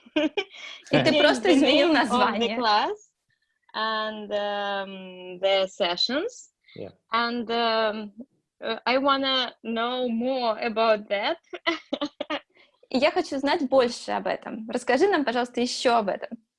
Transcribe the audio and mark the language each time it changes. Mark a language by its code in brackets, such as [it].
[ru] И ты просто изменил название. [en] The class and the sessions. Yeah. And I wanna know more about that. [ru] И я хочу знать больше об этом. Расскажи нам, пожалуйста, еще об этом.